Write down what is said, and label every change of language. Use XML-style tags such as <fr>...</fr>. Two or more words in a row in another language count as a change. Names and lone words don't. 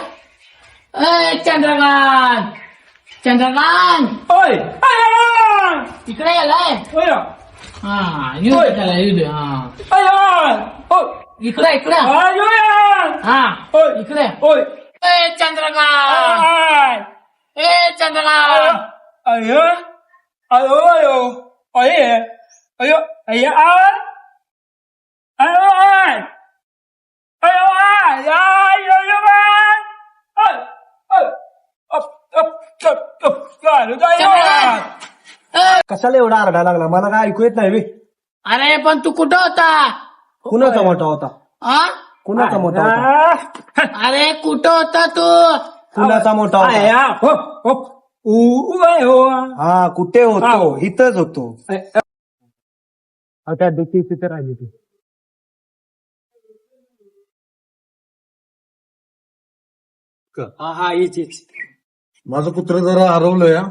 <mr>चंद्रकांत इकडे गेलाय. हा येऊ दे हा इकडे हा इकडे. चंद्रकांत चंद्रकांत ayo ayo ayo oye ayo ayo ay ayo ay ayo ay ayo ayo man ay ay कशाला एवढा आरडा लागला? मला काय ऐकू येत नाही बे. अरे पण तू कुठं होता? कुणाचा मोठा होता? हा कुणाचा मोठा होता? अरे कुठं होता तू? कुणाचा मोठा होता? ya hop hop हा कुठे होतो? इथंच होतो. त्या देखील तिथे राहिली ती. हा हीच. माझं कुत्र जरा हरवलंय हा.</mr>